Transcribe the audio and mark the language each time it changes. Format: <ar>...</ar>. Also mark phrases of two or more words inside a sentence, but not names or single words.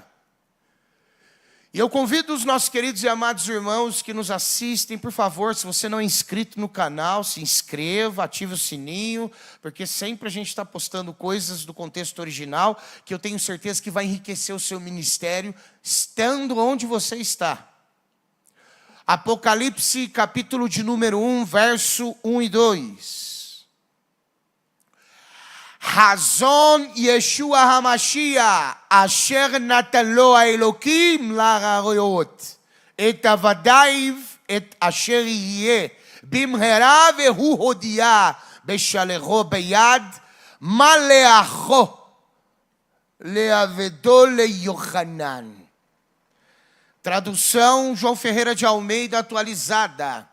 <pt>E eu convido os nossos queridos e amados irmãos que nos assistem, por favor, se você não é inscrito no canal, se inscreva, ative o sininho, porque sempre a gente está postando coisas do contexto original, que eu tenho certeza que vai enriquecer o seu ministério, estando onde você está. Apocalipse, capítulo de número 1, verso 1 e 2.</pt> <he>חזון ישוע המשיח, אשר נתן לו האלוקים להראות, את עבדיו את אשר יה, במהרה והוא הודיע, בשלחו ביד, מלאכו, לעבדו ליוחנן.</he> <pt>Tradução João Ferreira de Almeida atualizada.</pt>